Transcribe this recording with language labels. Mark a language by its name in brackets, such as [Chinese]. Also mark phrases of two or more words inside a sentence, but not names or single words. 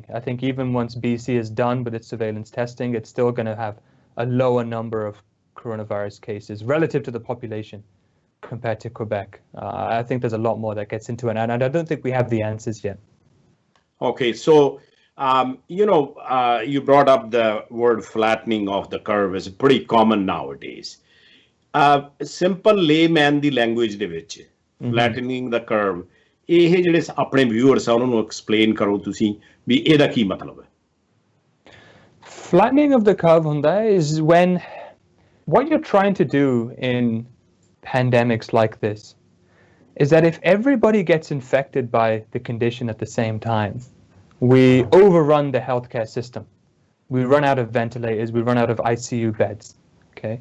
[English] I think even once BC is done with its surveillance testing, it's still going to have a lower number of coronavirus cases relative to the population compared to Quebec. I think there's a lot more that gets into it, and I don't think we have the answers yet. Okay, so you brought up the word flattening of the curve is pretty common nowadays. Simple layman ਦੀ language [Punjabi] ਦੇ ਵਿੱਚ [English] flattening the curve, [Punjabi] ਇਹ ਜਿਹੜੇ ਆਪਣੇ viewers ਆ ਉਹਨਾਂ ਨੂੰ explain ਕਰੋ ਤੁਸੀਂ ਵੀ ਇਹਦਾ ਕੀ ਮਤਲਬ ਹੈ? [English] Flattening of the curve ਹੁੰਦਾ is when what you're trying to do in pandemics like this is that if everybody gets infected by the condition at the same time, we overrun the healthcare system. We run out of ventilators, we run out of ICU beds, okay?